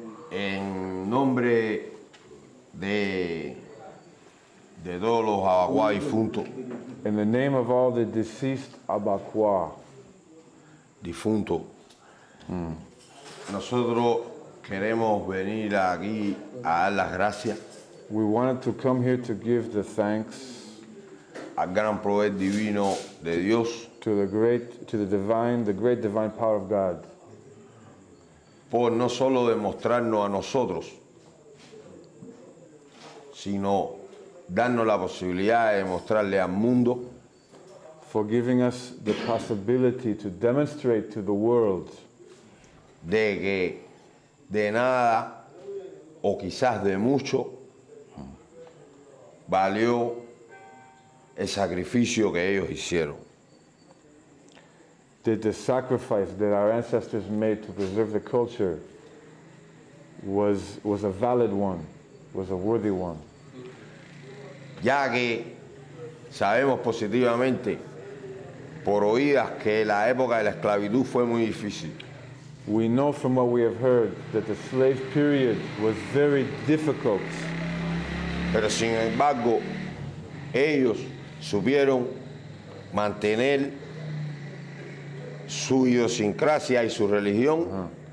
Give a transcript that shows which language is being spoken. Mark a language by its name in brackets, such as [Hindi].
[Spanish] En nombre de todos los Abakuá difuntos, [English] In the name of all the deceased Abakuá, [Spanish] nosotros queremos venir aquí a dar las gracias [English] we wanted to come here to give the thanks [Spanish] al gran poder divino de Dios [English] to the great divine power of God, [Spanish] por no solo demostrarnos a nosotros, sino darnos la posibilidad de demostrarle al mundo [English] for giving us the possibility to demonstrate to the world [Spanish] de que de nada o quizás de mucho valió el sacrificio que ellos hicieron. [English] that the sacrifice that our ancestors made to preserve the culture was a valid one, was a worthy one. [Spanish] Ya que sabemos positivamente por oídas que la época de la esclavitud fue muy difícil. [English] We know from what we have heard that the slave period was very difficult, [Spanish] Pero sin embargo, ellos supieron mantener su idiosincrasia y su religión